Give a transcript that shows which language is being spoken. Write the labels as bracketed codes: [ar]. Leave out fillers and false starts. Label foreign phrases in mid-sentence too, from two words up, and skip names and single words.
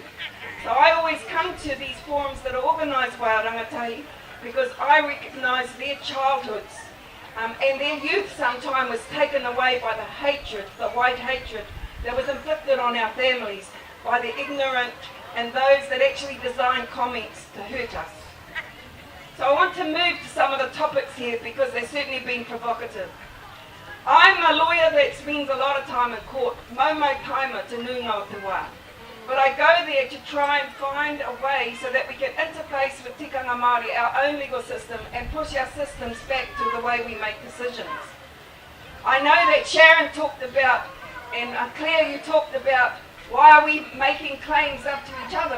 [en] So I always come to these forums that are organised by our rangatahi, because I recognise their childhoods and their youth sometimes was taken away by the hatred, the white hatred that was inflicted on our families by the ignorant and those that actually design comments to hurt us. So I want to move to some of the topics here, because they've certainly been provocative. I'm a lawyer that spends a lot of time in court, [mi] momo taima te nunga o te wā. [en] But I go there to try and find a way so that we can interface with [mi] tikanga Māori, [en] our own legal system, and push our systems back to the way we make decisions. I know that Sharon talked about, and Claire, you talked about, why are we making claims up to each other?